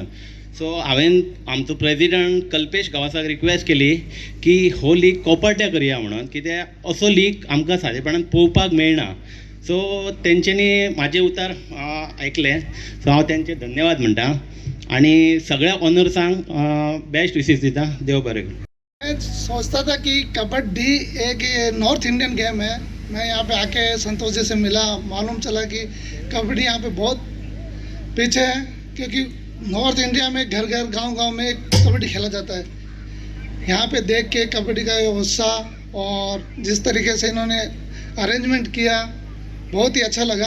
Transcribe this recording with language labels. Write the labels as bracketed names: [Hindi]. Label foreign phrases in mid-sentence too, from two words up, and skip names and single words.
[Konkani] सो हांवें आमचो प्रेजिडंट कल्पेश गांवसाक रिक्वेस्ट केली की हो लीग कोपर्ट्या करया म्हणून, कित्याक असो लीग आमकां सादेपणान पळोवपाक मेळना. सो तेंच्यांनी म्हाजें उतर आयकलें. सो हांव तेंचे धन्यवाद म्हणटा आणि सगळ्या ऑनर्सांक [English] best wishes [Konkani] दिता. देव बरें करूं. [Hindi] मैं सोचता था कि कबड्डी एक [English] North Indian game [Hindi] है. मैं यहाँ पे आके संतोष जी से मिला, मालूम चला कि कबड्डी यहाँ पे बहुत पीछे है, क्योंकि नॉर्थ इंडिया में घर घर गांव में कबड्डी खेला जाता है. यहाँ पे देख के कबड्डी का ये उत्साह और जिस तरीके से इन्होंने अरेंजमेंट किया बहुत ही अच्छा लगा.